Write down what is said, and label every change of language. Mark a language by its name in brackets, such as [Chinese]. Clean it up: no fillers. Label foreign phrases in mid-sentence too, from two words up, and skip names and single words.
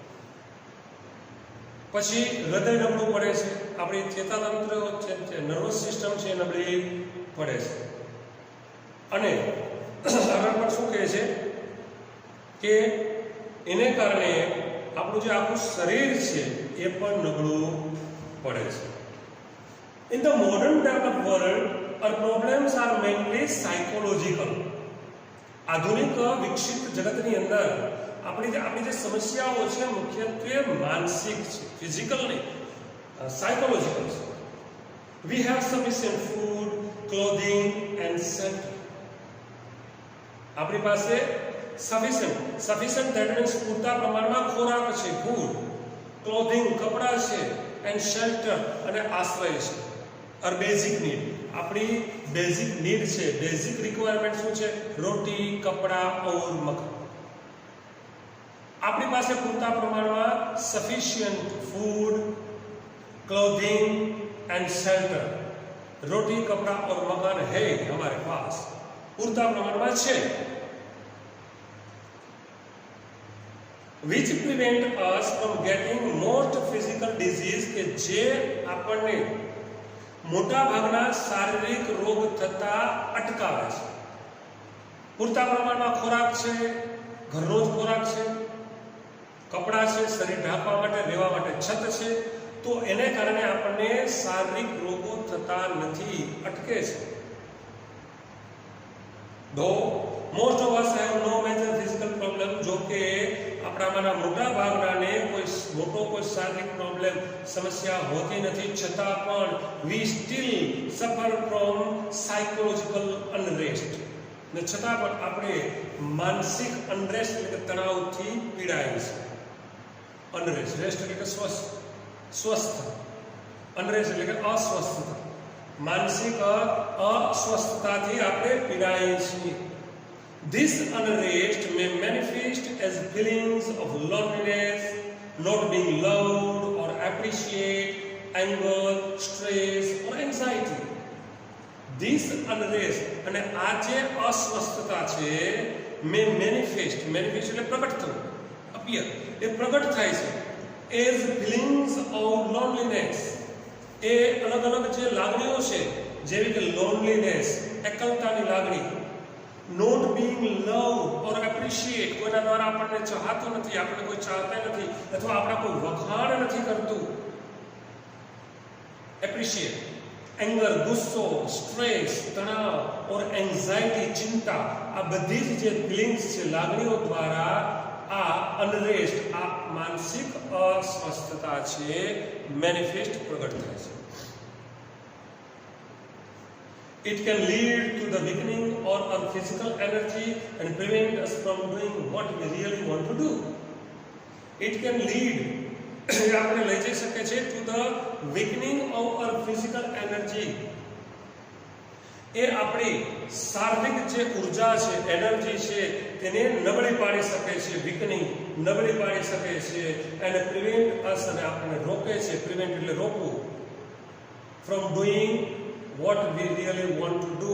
[Gujarati] પછી હૃદય નબળું પડે છે, આપણી ચેતાતંત્ર છે, [English] nervous system [Gujarati] છે નબળી પડે છે, અને આગળ પણ શું કહે છે કે એને કારણે આપણું જે આખું શરીર છે એ પણ નબળું પડે છે. [English] In the modern developed world, our problems are mainly psychological. [Gujarati] આધુનિક વિકસિત જગતની અંદર આપણી જે સમસ્યાઓ છે મુખ્યત્વે માનસિક છે, ફિઝિકલ નહીં, સાયકોલોજીકલ છે. [English] We have sufficient food, clothing and shelter. [Gujarati] આપણી પાસે [English] sufficient that means [Gujarati] પૂરતા પ્રમાણમાં ખોરાક છે, ફૂડ, ક્લોથિંગ કપડાં છે, [English] and shelter [Gujarati] અને આશ્રય છે. [English] or basic need, [Gujarati] આપણી [English] basic need [Gujarati] છે, [English] basic requirement [Gujarati] શું છે? [Hindi] रोटी, कपड़ा और मकान. [Gujarati] આપણી પાસે પૂરતા પ્રમાણમાં [English] sufficient food, clothing and shelter, [Hindi] रोटी कपड़ा और मकान है हमारे पास, पूरता प्रमाण में है, [English] which prevent us from getting most physical disease के जे [Gujarati] આપણને મોટા ભાગના શારીરિક રોગ થતા અટકાવે છે. પૂરતા પ્રમાણમાં ખોરાક છે, ઘરનો જ ખોરાક છે, કપડાં છે, શરીર ઢાંકવા માટે, રહેવા માટે છત છે, તો એને કારણે આપણને શારીરિક રોગો થતા નથી, અટકે છે. [English] Though most of us have no major physical problem, [Gujarati] જો કે આપણામાંના મોટા ભાગનાને કોઈ શારીરિક પ્રોબ્લેમ સમસ્યા હોતી નથી, છતાં પણ [English] we still suffer from psychological unrest, [Gujarati] ને છતાં પણ આપણે માનસિક અનરેસ્ટ એટલે કે તણાવથી પીડાય છે. અનરેસ્ટ, રેસ્ટ એટલે કે સ્વસ્થ, અનરેસ્ટ એટલે કે અસ્વસ્થતા, માનસિક અસ્વસ્થતાથી આપણે પીડાઈએ છીએ. [English] This unrest may manifest as feelings of loneliness, not being loved or appreciated, anger, stress or anxiety. This unrest [Gujarati] અને આ જે અસ્વસ્થતા છે [English] may manifest [Gujarati] એટલે પ્રગટ થવું, appear, એ પ્રગટ થાય છે [English] as feelings of loneliness. [Gujarati] એ અલગ અલગ જે લાગણીઓ છે જેવી કે લોનલીનેસ, એકલતાની લાગણી, [English] not being love or appreciate, [Gujarati] કોઈના દ્વારા આપણને ચાહતો નથી, આપણને કોઈ ચાહતા નથી અથવા આપણા કોઈ વખાણ નથી કરતું, એપ્રિશિએટ, એંગર, ગુસ્સો, સ્ટ્રેસ, તણાવ [English] or anxiety, [Gujarati] ચિંતા, આ બધી જ જે ફિલિંગ્સ છે, લાગણીઓ દ્વારા આ અનરેસ્ટ, આ માનસિક અસ્વસ્થતા છે મેનિફેસ્ટ, પ્રગટ થાય છે. [English] It can lead to the weakening or our physical energy and prevent us from doing what we really want to do. It can lead [Gujarati] આપણે લઈ જઈ શકે છે [English] to the weakening of our physical energy. [Gujarati] એ આપણી શારીરિક જે ઉર્જા છે, એનર્જી છે, તેને નબળી પાડી શકે છે, વીકનિંગ, નબળી પાડી શકે છે, [English] and prevent us, [Gujarati] અને આપણને રોકે છે, પ્રિવેન્ટ એટલે રોકવું, [English] from doing what we really want to do.